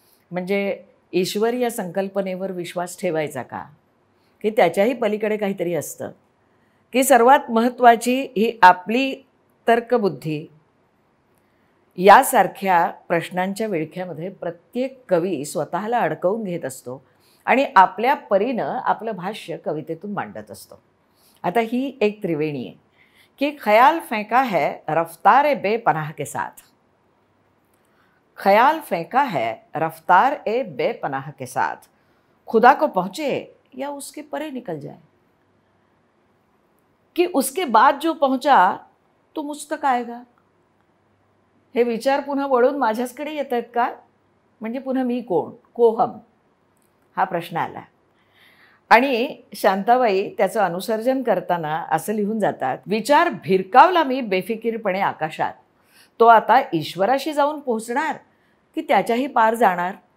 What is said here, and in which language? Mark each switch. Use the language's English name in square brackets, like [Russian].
[Marathi] म्हणजे ईश्वर या संकल्पनेवर विश्वास ठेवायचा का, की त्याच्याही पलीकडे काहीतरी असतं, की सर्वात महत्त्वाची ही आपली तर्कबुद्धी. यासारख्या प्रश्नांच्या विळख्यामध्ये प्रत्येक कवी स्वतःला अडकवून घेत असतो आणि आपल्या परीनं आपलं भाष्य कवितेतून मांडत असतो. आता ही एक त्रिवेणी आहे कि [Hindi] ख्याल फेंका है रफ्तार बेपनाह के साथ, ख्याल फेंका है रफ्तार ए बेपनाह के साथ, खुदा को पहुँचे या उसके परे निकल जाए. कि उसके बाद जो पहुँचा तो मुझ तक आएगा. [Marathi] हे विचार पुन्हा वळून माझ्याचकडे येत आहेत का. म्हणजे पुन्हा मी कोण, कोहम, हा प्रश्न आला. आणि शांताबाई त्याचं अनुसर्जन करताना असं लिहून जातात, विचार भिरकावला मी बेफिकीरपणे आकाशात, तो आता ईश्वराशी जाऊन पोहोचणार की त्याच्याही पार जाणार.